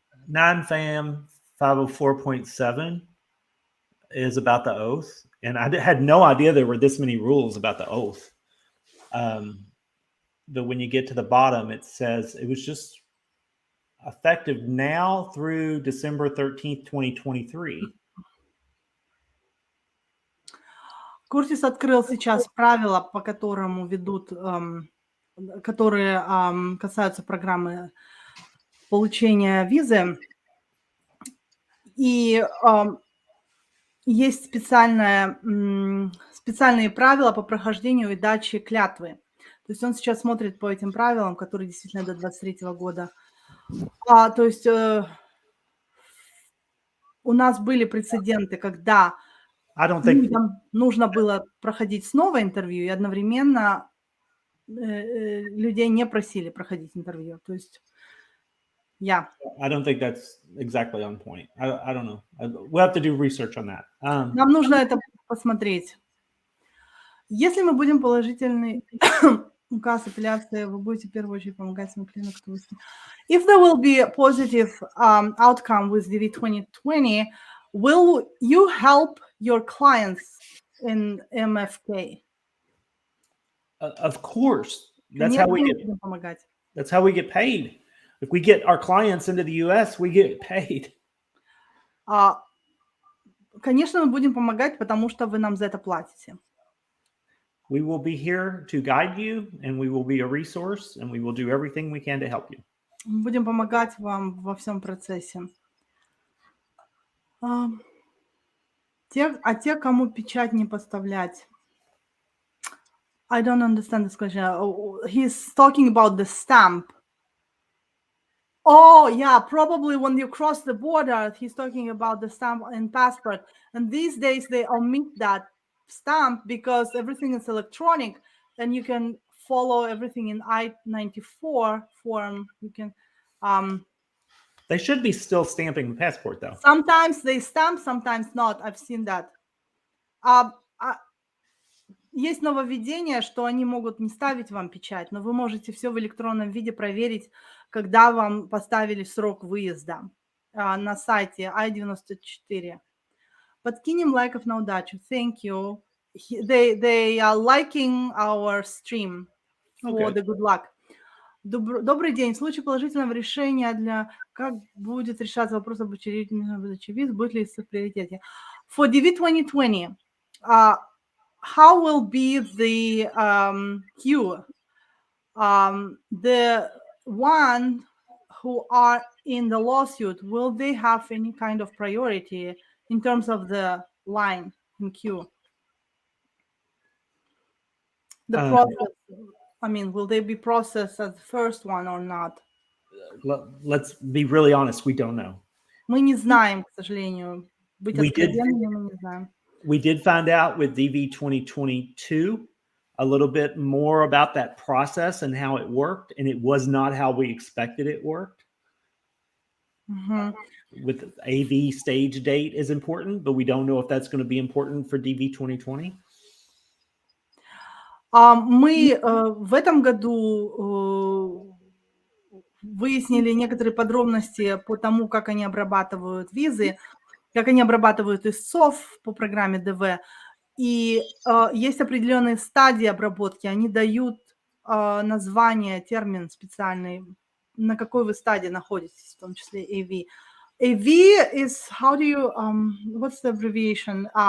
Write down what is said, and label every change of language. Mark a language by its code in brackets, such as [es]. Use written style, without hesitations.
[en] 9FAM 504.7 is about the oath. And I had no idea there were this many rules about the oath. But when you get to the bottom, it says it was just effective now through December 13th, 2023. [ru] Куртис открыл сейчас правила, по которому ведут, которые касаются программы получения визы. И есть специальные правила по прохождению и даче клятвы. То есть он сейчас смотрит по этим правилам, которые действительно до 2023 года. То есть у нас были прецеденты, когда людям нужно было проходить снова интервью, и одновременно людей не просили проходить интервью. То есть, [en] I don't think that's exactly on point. I don't know. We'll have to do research on that. [ru] Нам нужно это посмотреть. Если мы будем положительный указ апелляции, вы будете в первую очередь помогать своим клиентам. [en] If there will be a positive outcome with DV 2020, will you help your clients in MFK? Of course. That's [ru] Конечно, [en] how we [ru] мы [en] get. [ru] будем помогать. [en] That's how we get paid. If we get our clients into the U.S., we get paid. [ru] Конечно, мы будем помогать, потому что вы нам за это платите. [en] We will be here to guide you, and we will be a resource, and we will do everything we can to help you. [ru] Мы будем помогать вам во всем процессе. Те, кому печать не поставлять. [en] I don't understand this question. He's talking about the stamp. Oh, yeah, probably when you cross the border, he's talking about the stamp and passport. And these days they omit that stamp because everything is electronic and you can follow everything in I-94 form. You can. They should be still stamping the passport, though. Sometimes they stamp, sometimes not. I've seen that. [ru] Есть нововведение, что они могут не ставить вам печать, но вы можете все в электронном виде проверить, когда вам поставили срок выезда на сайте I-94. Подкинем лайков на удачу. [en] Thank you. They are liking our stream for the good luck. [ru] Добрый день. В случае положительного решения как будет решаться вопрос об выдаче виз, будет ли в приоритете? [en] For DV 2020, how will be the queue? The one who are in the lawsuit, will they have any kind of priority in terms of the line in queue? The process, will they be processed as the first one or not? Let's be really honest, we don't know. Мы не знаем, к сожалению. Быть откровенными, мы не знаем. We did find out with DV 2022 a little bit more about that process and how it worked, and it was not how we expected it worked. With AV stage date is important, but we don't know if that's going to be important for DV 2020. [ru] Мы в этом году выяснили некоторые подробности по тому, как они обрабатывают визы, как они обрабатывают истцов по программе ДВ. И есть определенные стадии обработки. Они дают название, термин специальный, на какой вы стадии находитесь, в том числе AV. [en] A V is, how do you, what's the abbreviation?